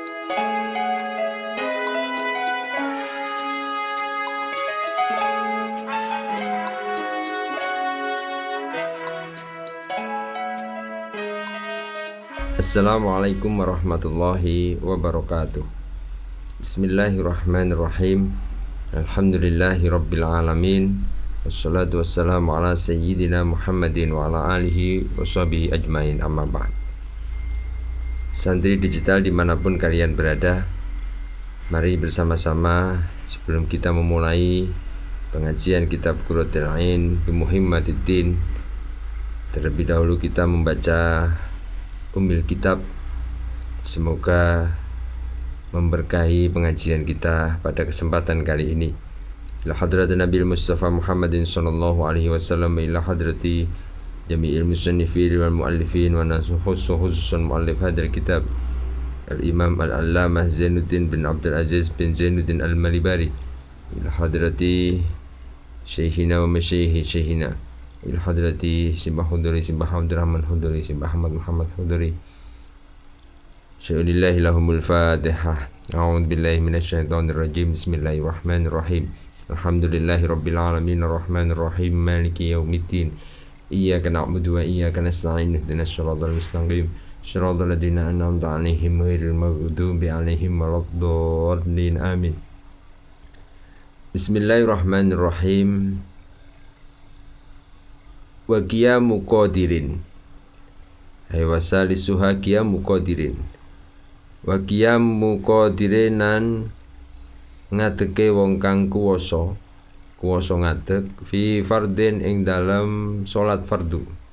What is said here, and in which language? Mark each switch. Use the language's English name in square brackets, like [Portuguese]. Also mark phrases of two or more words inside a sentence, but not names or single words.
[Arabic] السلام عليكم ورحمة الله وبركاته. بسم الله الرحمن الرحيم الحمد لله رب العالمين. والصلاة والسلام على سيدنا محمد وعلى آله وصحبه أجمعين أما بعد. [Indonesian] Santri digital dimanapun kalian berada, mari bersama-sama sebelum kita memulai pengajian kitab Qurratul Ain bi Muhammadiddin, terlebih dahulu kita membaca Ummul Kitab. Semoga memberkahi pengajian kita pada kesempatan kali ini. [Arabic] إلى حضرة النبي المصطفى محمد صلى الله عليه وسلم إلى حضرة جميع المصنفين والمؤلفين وخصوصا مؤلف هذا الكتاب الإمام العلامة زين الدين بن عبد العزيز بن زين الدين المليباري إلى حضرة شيخنا ومشايخ شيخنا إلى حضرة سمباه حضوري سمباه عبد الرحمن حضوري سمباه أحمد محمد حضوري. شيء لله لهم الفاتحة. أعوذ بالله من الشيطان الرجيم بسم الله الرحمن الرحيم. الحمد لله رب العالمين الرحمن الرحيم مالك يوم الدين. إياك نعبد وإياك نستعين اهدنا الصراط المستقيم. صراط الذين أنعمت عليهم غير المغضوب عليهم ولا الضالين. Amin. بسم الله الرحمن الرحيم. وقيام قادر. أي وثالثها قيام قادر. وقيام قادر [Javanese] ngadeke wong kang kuwasa ngadeg [Arabic] في فرض [Javanese] ing dalam salat fardu.